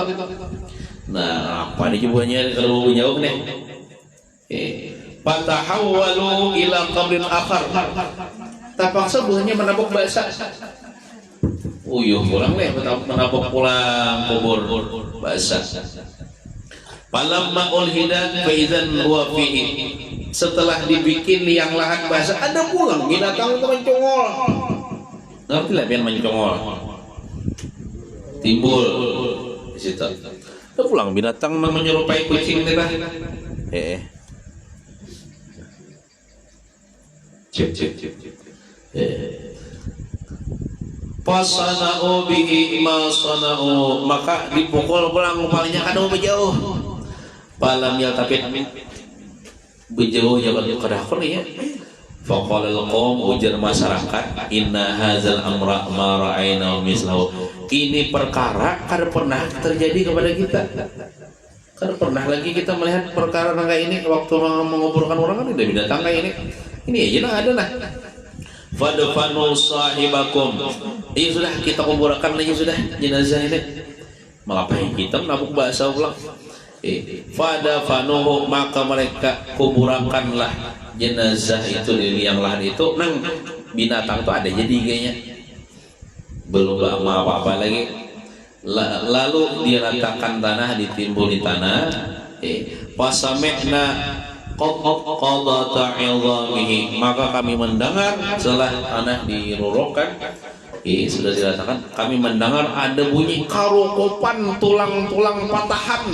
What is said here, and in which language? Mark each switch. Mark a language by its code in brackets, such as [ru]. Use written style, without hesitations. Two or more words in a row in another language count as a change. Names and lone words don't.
[bjn] Nah, apa nih jubahnya kada mau berjauh nih? [ar] Fatahawwalu ila qabrin akhar, [bjn] terpaksa buahnya menabuk basah. Uyuh pulang nih, menabuk pulang kubur basah. [ar] Falamma ulhida fa idzan huwa fihi, [bjn] setelah dibikin liang lahat basah ada pulang binatang itu mencongol. Ngerti lah biar mencongol, timbul di situ. Ada pulang binatang menyerupai kucing nih lah. Cip. [ar] Fasana'u bihi ma sana'u, [bjn] maka dipukul pulang kepalanya kada mau berjauh. [ar] Falam yaltafit, [bjn] berjauh jangan kada kon ya. [ar] Faqala al-qaum, [bjn] ujar masyarakat, [ar] inna hadzal amra ma ra'ayna mislahu, [bjn] ini perkara kada pernah terjadi kepada kita. Kada pernah lagi kita melihat perkara kayak ini waktu menguburkan orang kan ada binatang kayak ini. Ini aja lah ada lah. [ar] Fadfanu sahibakum, [bjn] iya sudah kita kuburkan lagi sudah jenazah ini. Ngapain kita menabuk bahasa ulang? Fadfanuhu, maka mereka kuburkanlah jenazah itu di liang lahat itu. Nang binatang itu ada jadi kayaknya belum lama apa-apa lagi. Lalu diratakan tanah, ditimbul di tanah. [ar] Pasamekna qadata 'idhamihi, [bjn] maka kami mendengar setelah tanah dirorokkan, sudah diratakan, kami mendengar ada bunyi karukupan tulang-tulang patahan.